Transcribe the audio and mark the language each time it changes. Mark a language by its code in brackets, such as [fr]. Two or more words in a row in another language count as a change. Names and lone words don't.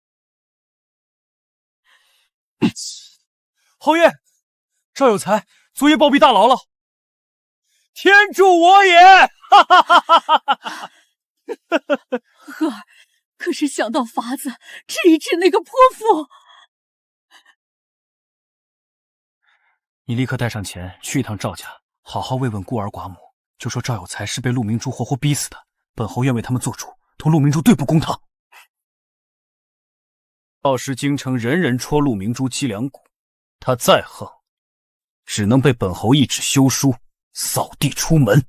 [zh] 侯爺，趙有才昨夜暴斃大牢了，天助我也！哈哈哈哈哈哈！赫兒，可是想到法子治一治那個潑婦。你立刻帶上錢去一趟趙家，好好慰問孤兒寡母，就說趙有才是被陸明珠活活逼死的，本侯願為他們做主，同陸明珠對簿公堂。到時京城人人戳陸明珠脊梁骨，他再橫，只能被本侯一紙休書掃地出門。